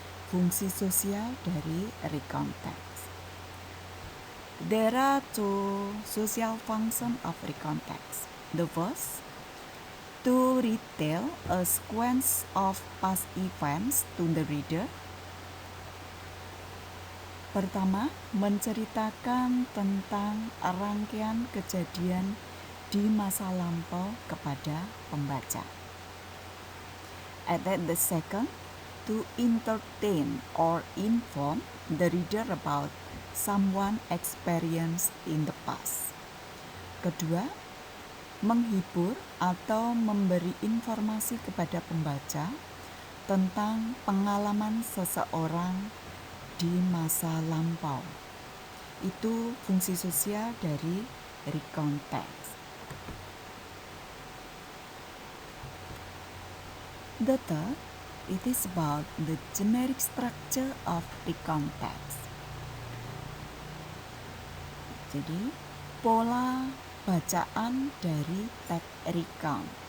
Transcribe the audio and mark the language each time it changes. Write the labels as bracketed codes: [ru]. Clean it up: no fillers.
[id] Fungsi sosial dari recount text. [en] There are two social function of recount text. The first, to retell a sequence of past events to the reader. [id] Pertama, menceritakan tentang rangkaian kejadian di masa lampau kepada pembaca. [en] And then the second, to entertain or inform the reader about someone experience in the past. [id] Kedua, menghibur atau memberi informasi kepada pembaca tentang pengalaman seseorang di masa lampau. Itu fungsi sosial dari recount text. [en] The third, it is about the generic structure of recount text. [id] Jadi, pola bacaan dari text recount.